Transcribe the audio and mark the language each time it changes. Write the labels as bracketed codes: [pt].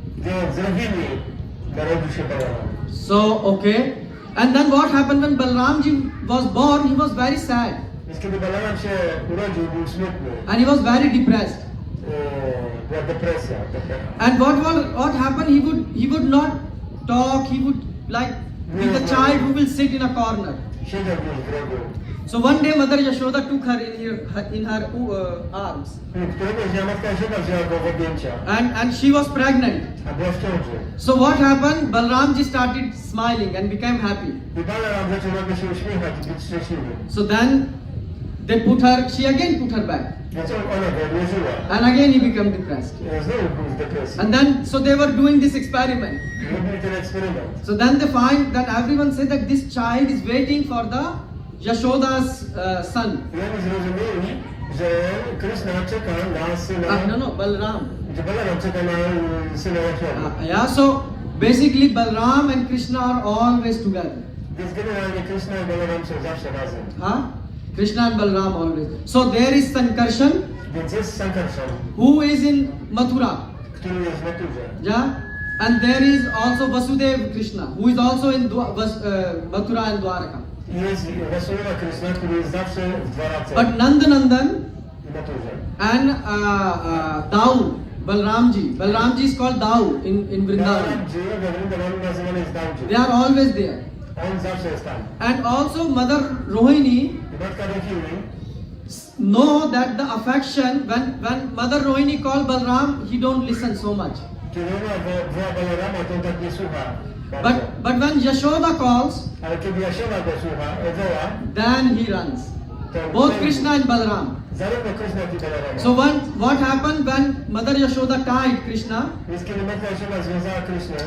[pl] Więc z Rohini narodził się Balaram. [en] So okay, and then what happened when Balramji was born? He was very sad [pl] Więc kiedy Balaram się urodził, był smutny. [en] and he was very depressed. [pl] Była depresja. [en] And what happened? He would not talk. He would like be the child who will sit in a corner. [pl] Siedział gdzieś w rogu. [en] So one day Mother Yashoda took her in her arms, [pl] Któregoś dnia matka Yashoda wzięła go w objęcia, [en] and she was pregnant. [pl] a była w ciąży. [en] So what happened? Balramji started smiling and became happy. [pl] I Balaram zaczął nagle się uśmiechać i być szczęśliwy. [en] So then she again put her back, [pl] Więc ona go odłożyła. [en] and again he became depressed. [pl] Znowu był w depresji. [en] And then so they were doing this experiment. [pl] Robili ten eksperyment. [en] So then they find that everyone said that this child is waiting for the Yashoda's son. [pl] I oni zrozumieli, że Krishna czeka na syna, [en] No, Balram. [pl] że Balaram czeka na syna Yashody. [en] Yeah, so basically Balram and Krishna are always together. [pl] Więc generalnie Krishna i Balaram są zawsze razem. [en] Krishna and Balram always. So there is Sankarshan [pl] Więc jest Sankarshan, [en] who is in Mathura. [pl] który jest w naturze. [en] Yeah? And there is also Vasudev Krishna, who is also in Mathura and Dwaraka. [pl] Jest Vasudeva Krishna, który jest zawsze w Dwarace [en] But Nandanandan [pl] i Maturze. [en] and Dau, Balramji is called Dau in Vrindavan. [pl] Balaram żyje we Vrindavanu, nazywany jest Daudży. [en] They are always there. [pl] On zawsze jest tam. [en] And also Mother Rohini [pl] I matka Rohini [en] know that the affection, when Mother Rohini called Balram, he don't listen so much. [pl] kiedy ona woła Balarama, to on tak nie słucha bardzo. [en] But when Yashoda calls, [pl] Ale kiedy Jasioda go słucha, woła, [en] then he runs. [pl] to [en] Both Krishna and Balram. [pl] zarówno Krishna, jak i Balarama. [en] So what happened when Mother Yashoda tied Krishna? [pl] Więc kiedy matka Jasioda związała Krishnę,